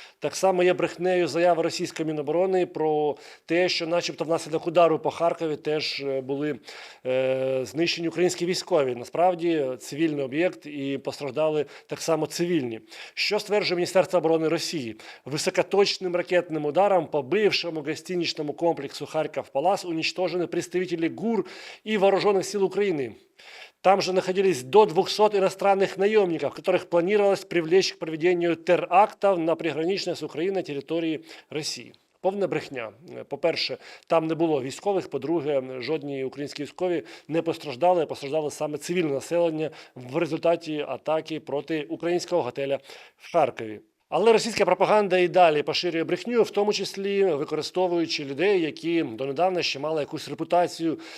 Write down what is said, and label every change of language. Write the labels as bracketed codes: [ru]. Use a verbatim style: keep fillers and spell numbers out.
[uk] Так само є брехнею заява російської Міноборони про те, що, начебто, внаслідок удару по Харкові теж е, були е, знищені українські військові. Насправді цивільний об'єкт і постраждали так само цивільні. Що стверджує Міністерство оборони Росії? [ru] Високоточним ракетним ударом по бившому гостиничному комплексу Харьков-Палас уничтожены представители ГУР и Вооруженных сил Украины. Там же находились до двухсот иностранных наемников, которых планировалось привлечь к проведению терактов на приграничной с Украиной территории России. [uk] Повна брехня. Е, По-перше, там не було військових. По-друге, жодні українські військові не постраждали, а постраждало саме цивільне населення в результаті атаки проти українського готеля в Харкові. Але російська пропаганда і далі поширює брехню, в тому числі використовуючи людей, які донедавна ще мали якусь репутацію.